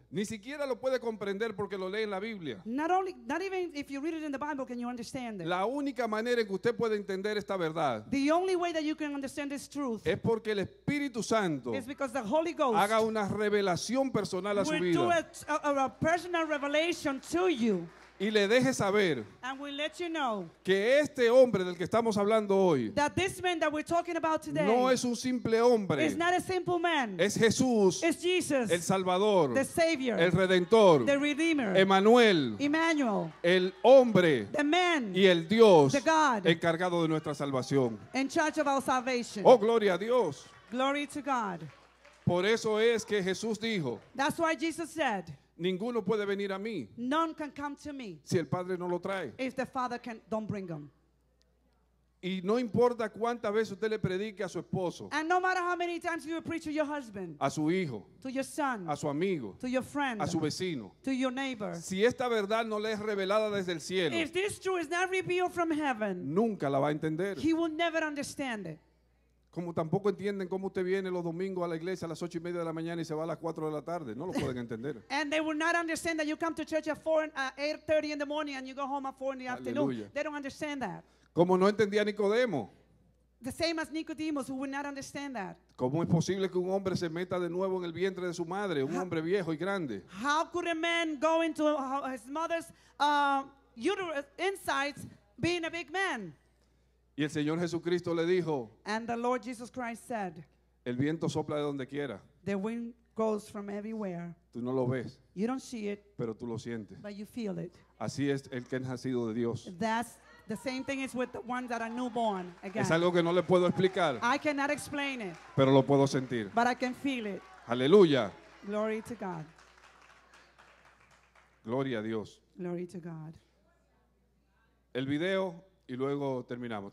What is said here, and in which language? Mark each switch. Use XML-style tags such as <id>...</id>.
<es>Ni siquiera lo puede comprender porque lo lee en la Biblia.</es> <en>Not even if you read it in the Bible can you understand it.</en> <es>La única manera en que usted puede entender esta verdad</es> <en>The only way that you can understand this truth</en> <es>es porque el Espíritu Santo</es> <en>is because the Holy Ghost</en> <es>haga una revelación personal a su</es> <en>will do</en> <es>vida</es> <en>a personal revelation to you</en> <es>y le deje saber</es> <en>and will let you know</en> <es>que este hombre del que estamos hablando hoy</es> <en>that this man that we're talking about today</en> <es>no es un simple hombre,</es> <en>is not a simple man.</en> <es>es Jesús,</es> <en>It's Jesus,</en> <es>el Salvador,</es> <en>the Savior,</en> <es>el Redentor,</es> <en>the Redeemer,</en> <es>Emanuel,</es> <en>Emmanuel,</en> <es>el hombre</es> <en>the man</en> <es>y el Dios</es> <en>the God</en> <es>encargado de nuestra salvación.</es> <en>in charge of our salvation.</en> <es>Oh, gloria a Dios.</es> <en>Glory to God.</en> <es>Por eso es que Jesús dijo,</es> <en>That's why Jesus said,</en> <es>ninguno puede venir a mí</es> <en>none can come to me</en> <es>si el Padre no lo trae.</es> <en>if the Father don't bring them.</en> <es>Y no importa cuántas veces usted le predique a su esposo,</es> <en>And no matter how many times you preach to your husband,</en> <es>a su hijo,</es> <en>to your son,</en> <es>a su amigo,</es> <en>to your friend,</en> <es>a su vecino,</es> <en>to your neighbor,</en> <es>si esta verdad no le es revelada desde el cielo,</es> <en>if this truth is not revealed from heaven,</en> <es>nunca la va a entender.</es> <en>he will never understand it.</en> <es>Como tampoco entienden cómo usted viene los domingos a la iglesia a las 8:30 de la mañana y se va a las 4 de la tarde. No lo pueden entender.</es> <en>And they will not understand that you come to church at 8:30 in the morning and you go home at 4 in the afternoon.</en> <es>Aleluya.</es> <en>They don't understand that.</en> <es>Como no entendía Nicodemo.</es> <en>the same as Nicodemus, who would not understand that.</en> <es>¿Cómo es posible que un hombre se meta de nuevo en el vientre de su madre, un hombre viejo y grande?</es> <en>How could a man go into his mother's uterus insides being a big man?</en> <es>Y el Señor Jesucristo le dijo,</es> <en>And the Lord Jesus Christ said,</en> <es>el viento sopla de donde quiera.</es> <en>the wind goes from everywhere.</en> <es>Tú no lo ves,</es> <en>You don't see it,</en> <es>pero tú lo sientes.</es> <en>but you feel it.</en> <es>Así es el que es nacido de Dios.</es> <en>That's the same thing is with the ones that are newborn again.</en> <es>Es algo que no le puedo explicar,</es> <en>I cannot explain it,</en> <es>pero lo puedo sentir.</es> <en>but I can feel it.</en> <es>Aleluya.</es> <en>Glory to God.</en> <es>Gloria a Dios.</es> <en>Glory to God.</en> <es>El video y luego terminamos.</es>